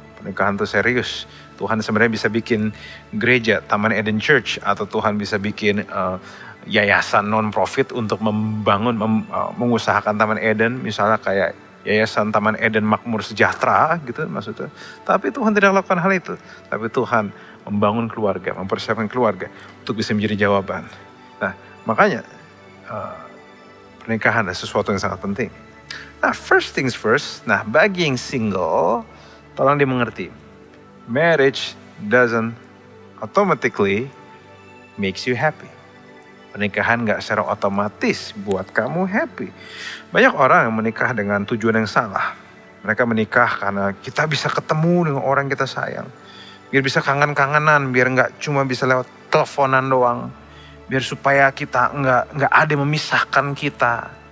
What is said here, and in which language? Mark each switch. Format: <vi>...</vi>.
<id>Pernikahan itu serius. Tuhan sebenarnya bisa bikin gereja, Taman Eden Church, atau Tuhan bisa bikin yayasan non-profit untuk mengusahakan Taman Eden, misalnya kayak Yayasan Taman Eden Makmur Sejahtera gitu maksudnya. Tapi Tuhan tidak lakukan hal itu. Tapi Tuhan membangun keluarga, mempersiapkan keluarga untuk bisa menjadi jawaban. Nah, makanya pernikahan adalah sesuatu yang sangat penting. Nah,</id> <en>first things first,</en> <id>nah bagi yang single, tolong dimengerti.</id> <en>Marriage doesn't automatically makes you happy.</en> <id>Pernikahan gak secara otomatis buat kamu happy. Banyak orang yang menikah dengan tujuan yang salah. Mereka menikah karena kita bisa ketemu dengan orang kita sayang. Biar bisa kangen-kangenan, biar gak cuma bisa lewat teleponan doang. Biar supaya kita nggak ada yang memisahkan kita.</id>